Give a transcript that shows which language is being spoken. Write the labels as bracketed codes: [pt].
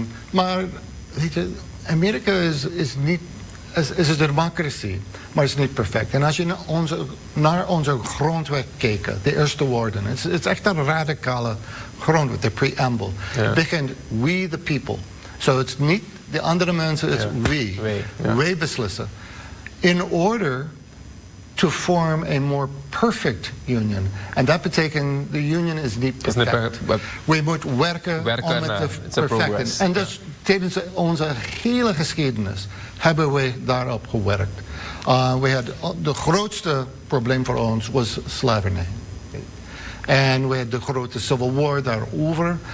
[nl] Maar, weet je, Amerika is niet... Het is een democratie, maar het is niet perfect. En als je naar onze grondwet kijkt, de eerste woorden, het is echt een radicale grondwet, de preamble. Ja. Het begint, [en] we the people. [nl] So het is niet de andere mensen, het is we. Wij beslissen. [en] In order to form a more perfect union. [nl] En dat betekent, de union is niet perfect. We moeten werken om het te perfecten. En dus tijdens onze hele geschiedenis hebben we daarop gewerkt. De grootste probleem voor ons was slavernij. En we hadden de grote Civil War daarover.